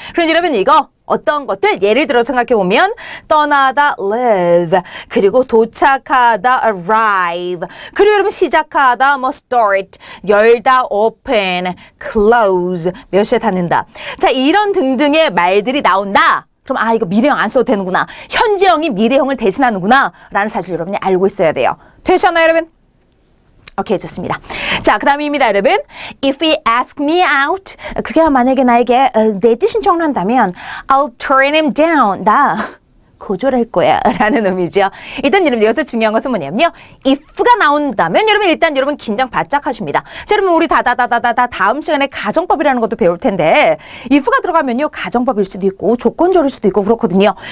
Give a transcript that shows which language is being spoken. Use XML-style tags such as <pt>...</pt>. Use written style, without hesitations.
<ko>그럼 여러분 이거 어떤 것들 예를 들어 생각해보면 떠나다 live, 그리고 도착하다 arrive, 그리고 여러분 시작하다 뭐 start, 열다 open, close, 몇 시에 닫는다. 자, 이런 등등의 말들이 나온다. 그럼 아, 이거 미래형 안 써도 되는구나, 현재형이 미래형을 대신하는구나 라는 사실 여러분이 알고 있어야 돼요. 되셨나요 여러분? 오케이, 좋습니다. 자, 그 다음입니다, 여러분.</ko> <en>If he ask me out,</en> <ko>그게 만약에 나에게 데이트 신청을 한다면</ko> <en>I'll turn him down.</en> <ko>나 거절할 거야 라는 의미죠. 일단 여러분 여기서 중요한 것은 뭐냐면요, if가 나온다면 여러분 일단 여러분 긴장 바짝 하십니다. 자, 여러분 우리 다음 시간에 가정법이라는 것도 배울 텐데 if가 들어가면요 가정법일 수도 있고 조건절일 수도 있고 그렇거든요.</ko>